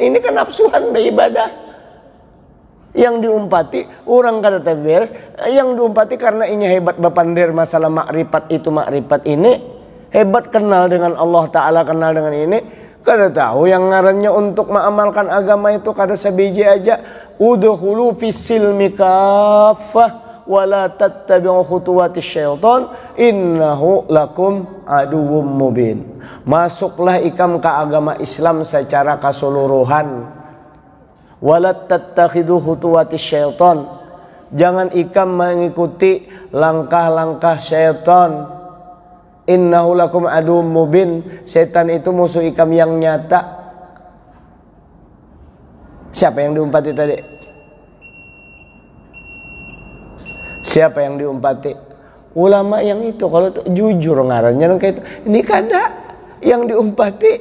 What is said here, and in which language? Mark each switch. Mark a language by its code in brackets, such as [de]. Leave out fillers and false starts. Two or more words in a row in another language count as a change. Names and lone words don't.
[bjn] Ini kenapsuan beribadah. Yang diumpati orang kada terberes, yang diumpati karena ini hebat bapandir masalah makrifat itu, makrifat ini hebat, kenal dengan Allah Ta'ala, kenal dengan ini. Kada tahu yang ngarannya untuk mengamalkan agama itu kada sebiji aja. [ar] ادخلوا في السلم كافة ولا تتبعوا خطوات الشيطان إنه لكم عدو مبين. [bjn] Masuklah ikam ke agama Islam secara keseluruhan. [ar] ولا تتخذوا خطوات الشيطان. [bjn] Jangan ikam mengikuti langkah-langkah syaitan. [ar] إنه لكم عدو مبين. [bjn] Setan itu musuh ikam yang nyata. Siapa yang diumpati tadi? Siapa yang diumpati? Ulama yang itu. Kalau itu jujur ngarannya kayak itu. Ini kada yang diumpati.